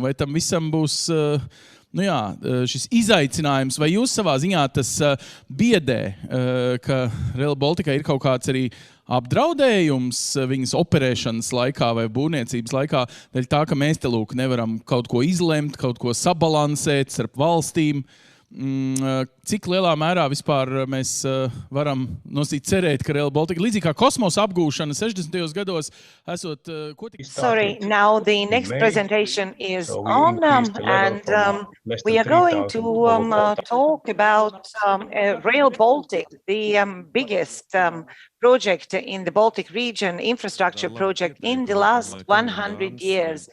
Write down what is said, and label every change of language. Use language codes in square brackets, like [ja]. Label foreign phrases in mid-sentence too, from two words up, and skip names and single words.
[lv] Vai tam visam būs šis izaicinājums, vai jūs savā ziņā tas biedē, ka Rail Baltica ir kaut kāds arī apdraudējums viņas operēšanas laikā vai būvniecības laikā, dēļ tā, ka mēs te lūk nevaram kaut ko izlemt, kaut ko sabalansēt starp valstīm. Cik lielā mērā vispār mēs varam cerēt, ka Rail Baltica, līdzīgi kā kosmosa apgūšana 60. gados, esot... [en] Sorry, now the next presentation is on, and we are going to talk about Rail Baltic, the biggest project in the Baltic region, infrastructure project in the last 100 years.